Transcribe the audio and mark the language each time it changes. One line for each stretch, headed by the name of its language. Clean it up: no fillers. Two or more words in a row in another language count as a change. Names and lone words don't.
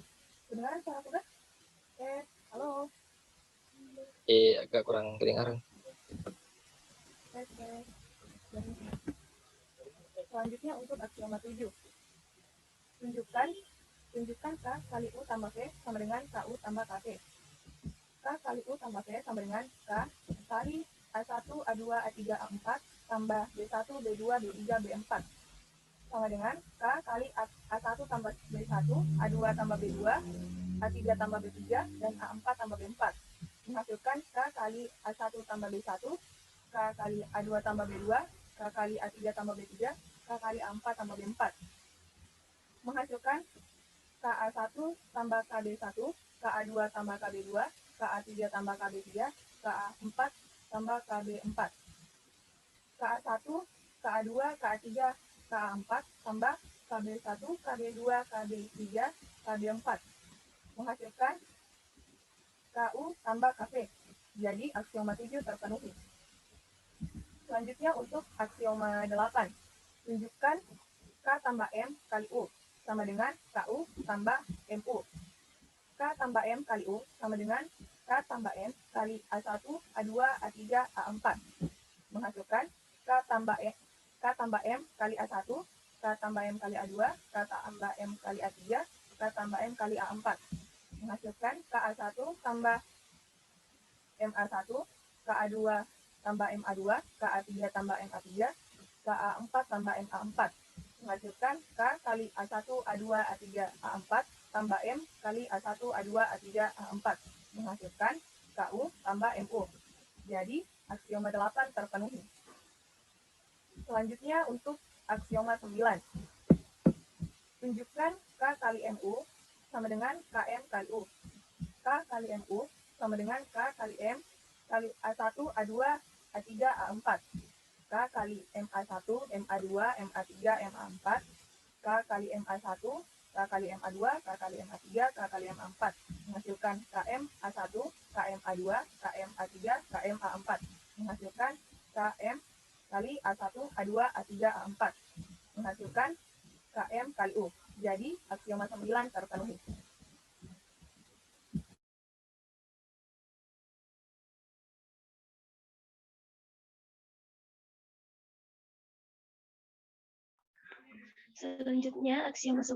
Indonesian: Kedengaran suara tugas? Halo. Agak kurang kedengaran. Selanjutnya untuk aksioma 7. Tunjukkan K kali U tambah V sama dengan KU tambah KV. K kali U tambah V sama dengan K kali A1, A2, A3, A4 tambah B1, B2, B3, B4 sama dengan K kali A1 tambah B1, A2 tambah B2, A3 tambah B3, dan A4 tambah B4. Menghasilkan K kali A1 tambah B1, K kali A2 tambah B2, K kali A3 tambah B3, K kali A4 tambah B4. Menghasilkan KA1 tambah KB1, KA2 tambah KB2, KA3 tambah KB3, KA4 tambah KB4. KA1, KA2, KA3, KA4 tambah KB1, KB2, KB3, KB4. Menghasilkan KU tambah KV. Jadi aksioma 7 terpenuhi. Selanjutnya untuk aksioma 8. Tunjukkan K tambah M kali U sama dengan KU tambah MU. K tambah M kali U sama dengan K tambah M kali A1, A2, A3, A4. Menghasilkan K tambah M kali A1, K tambah M kali A2, K tambah M kali A3, K tambah M kali A4. Menghasilkan KA1 tambah MA1, KA2 tambah MA2, KA3 tambah MA3, KA4 tambah MA4. Menghasilkan K kali A1, A2, A3, A4 tambah M kali A1, A2, A3, A4. Menghasilkan KU tambah MU. Jadi aksioma 8 terpenuhi. Selanjutnya untuk aksioma 9. Tunjukkan K kali MU sama dengan KM kali U. K kali MU sama dengan K kali M kali A1, A2, A3, A4. K kali MA1, MA2, MA3, MA4, K kali MA1, K kali MA2, K kali MA3, K kali MA4. Menghasilkan KM A1, KM A2, KM A3, KM A4. Menghasilkan KM kali A1, A2, A3, A4. Menghasilkan KM kali U. Jadi aksioma 9 terpenuhi. Selanjutnya aksioma 10.